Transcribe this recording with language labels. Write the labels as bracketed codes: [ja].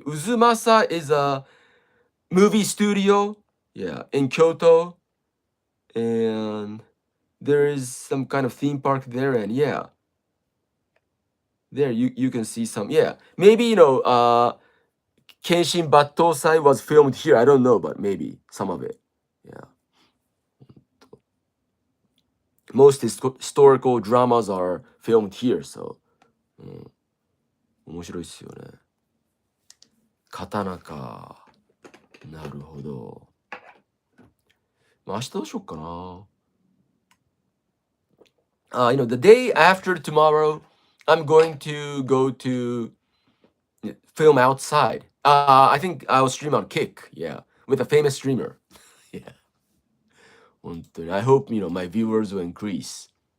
[en] 渦政 is a movie studio, yeah, in Kyoto, and there is some kind of theme park there, and yeah, there you can see some, yeah, maybe Kenshin Battosai was filmed here. I don't know, but maybe some of it, yeah. Most historical dramas are filmed here, so [ja] 面白いっすよね。刀か。なるほど。まあ、明日どうしよっかな。 [en] The day after tomorrow, I'm going to go to film outside. I think I'll stream on Kick, yeah, with a famous streamer. Yeah, [ja] 本当に [en] I hope, my viewers will increase.